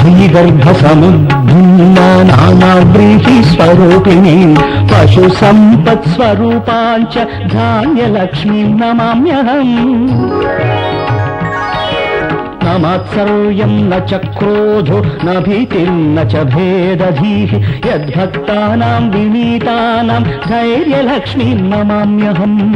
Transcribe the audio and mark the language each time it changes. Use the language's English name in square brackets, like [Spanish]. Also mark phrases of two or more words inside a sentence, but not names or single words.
[Sanskrit] గర్భ సముద్ధున్న నానావ్రీహి స్వరూపిణి పశు సంపత్ స్వరూపాంచ ధాన్యలక్ష్మీ నమామ్యహం. न मात्सर्यं न च क्रोधो न भीतिर्न च भेदधीः यद्भक्तानां विनीतानां धैर्यलक्ष्मीं नमाम्यहम्.